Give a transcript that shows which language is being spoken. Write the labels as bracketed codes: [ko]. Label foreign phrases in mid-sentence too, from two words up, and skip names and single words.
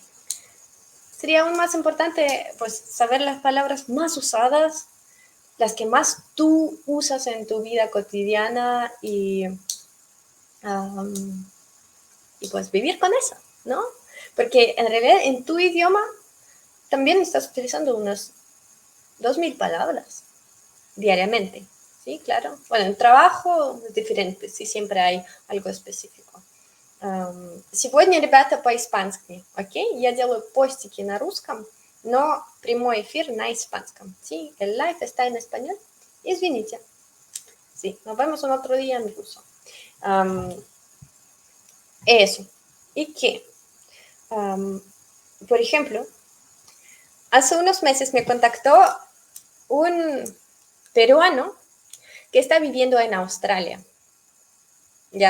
[es] Sería aún más importante pues saber las palabras más usadas, las que más tú usas en tu vida cotidiana y pues vivir con eso, ¿no? Porque en realidad en tu idioma también estás utilizando unas 2000 palabras diariamente, ¿sí? Claro. Bueno, en trabajo es diferente, sí, siempre hay algo específico. [ru] Сегодня, ребята, по-испански, окей? Я делаю постики на русском, но прямой эфир на испанском, [es] ¿sí? El live está en español. Извините. Sí, nos vemos un otro día en ruso. Eso. ¿Y qué? Por ejemplo, hace unos meses me contactó un peruano que está viviendo en Australia, ¿ya?